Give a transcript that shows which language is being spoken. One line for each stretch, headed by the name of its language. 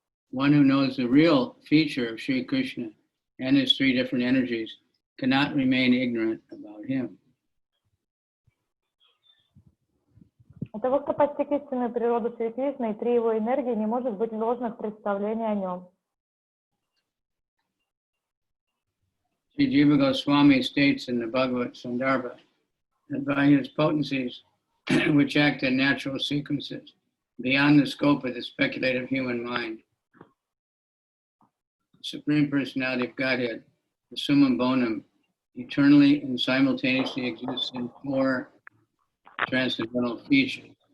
English: One who knows the real feature of Sri Krishna and his 3 different energies cannot remain ignorant about him.
Russian: У того, кто постиг истинную природу Шри Кришны и 3 его энергии, не может быть ложных представлений о нем.
English: Sri Jiva Goswami states in the Bhagavad Sandarbha that by his potencies, which act in natural sequences, beyond the scope of the speculative human mind, the Supreme Personality of Godhead, the Summum Bonum, eternally and simultaneously exists in 4 transcendental features.